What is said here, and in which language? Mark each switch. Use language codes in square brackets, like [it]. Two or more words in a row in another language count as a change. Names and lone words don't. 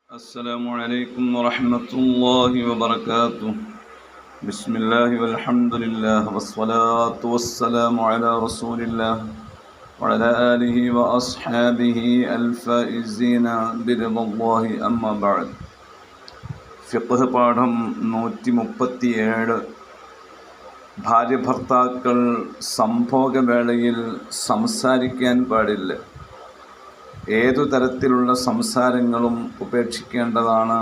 [ar] السلام عليكم ورحمة الله وبركاته. بسم الله والحمد لله والصلاة والسلام على رسول الله وعلى آله وأصحابه الفائزين برضا الله أما بعد. [ml] ഫിഖ് പാഠം 137. ഭാര്യ ഭർത്താക്കൾ സംഭോഗവേളയിൽ സംസാരിക്കാൻ പാടില്ല. ഏതു തരത്തിലുള്ള സംസാരങ്ങളും ഉപേക്ഷിക്കേണ്ടതാണ്.